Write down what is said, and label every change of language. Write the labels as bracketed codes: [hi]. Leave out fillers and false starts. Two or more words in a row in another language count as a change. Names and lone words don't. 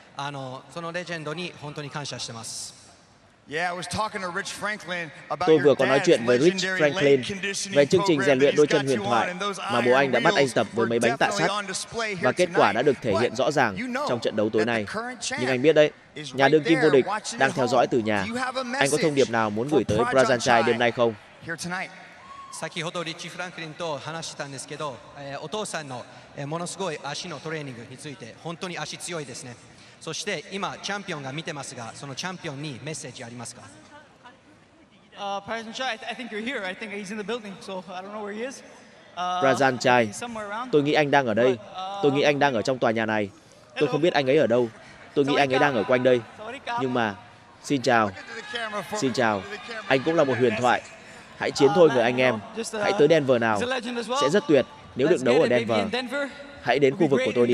[vi] Tôi vừa có nói chuyện với Rich Franklin về chương trình rèn luyện đôi chân huyền thoại mà bố anh đã bắt anh tập với mấy bánh tạ sắt, và kết quả đã được thể hiện rõ ràng trong trận đấu tối nay. Nhưng anh biết đấy, nhà đương kim vô địch đang theo dõi từ nhà. Anh có thông điệp nào muốn gửi tới Brazanchai đêm nay không? [ja] 先ほどリッチ・フランクリンと話したんですけど、お父さんのものすごい足のトレーニングについて本当に足強いですね。そして今チャンピオンが見てますが、そのチャンピオンにメッセージありますか [en] ？Brazanchai, I think you're here. I think he's in the building, so I don't know where he is. [vi] Brazanchai, tôi nghĩ anh đang ở đây. Tôi nghĩ anh đang ở trong tòa nhà này. Tôi không biết anh ấy ở đâu. Tôi nghĩ anh ấy đang ở quanh đây. Nhưng mà, xin chào. Xin chào. Anh cũng là một huyền thoại. Hãy chiến thôi người anh em. Hãy tới Denver nào. Sẽ rất tuyệt nếu được đấu ở Denver. Hãy đến khu vực của tôi đi.